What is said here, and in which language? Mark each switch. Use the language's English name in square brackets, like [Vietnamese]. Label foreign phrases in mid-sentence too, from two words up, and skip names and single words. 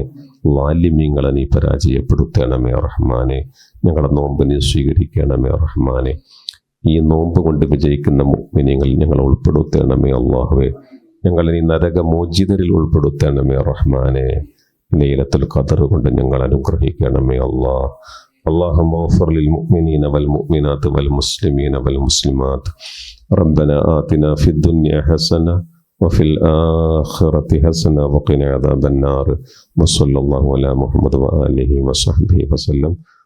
[Malayalam] ലാലിമ്യങ്ങളെ നീ പരാജയപ്പെടുത്തണമേ റഹ്മാനെ. ഞങ്ങളെ നോമ്പ് നീ സ്വീകരിക്കണമേ റഹ്മാനെ. ഈ നോമ്പ് കൊണ്ട് വിജയിക്കുന്ന മുഅ്മിനീങ്ങളിൽ ഞങ്ങളെ ഉൾപ്പെടുത്തണമേ അല്ലാഹുവേ. ഞങ്ങളെ നീ നരകമോചിതരിൽ ഉൾപ്പെടുത്തണമേ റഹ്മാനെ. ലൈലത്തുൽ ഖദർ കൊണ്ട് ഞങ്ങൾ അനുഗ്രഹിക്കണമേ അല്ലാഹ്. [Arabic] اللهم اغفر للمؤمنين والمؤمنات والمسلمين والمسلمات. ربنا آتنا في الدنيا حسنة وفي الآخرة حسنة وقنا عذاب النار. وصلى الله على محمد وآله وصحبه وسلم.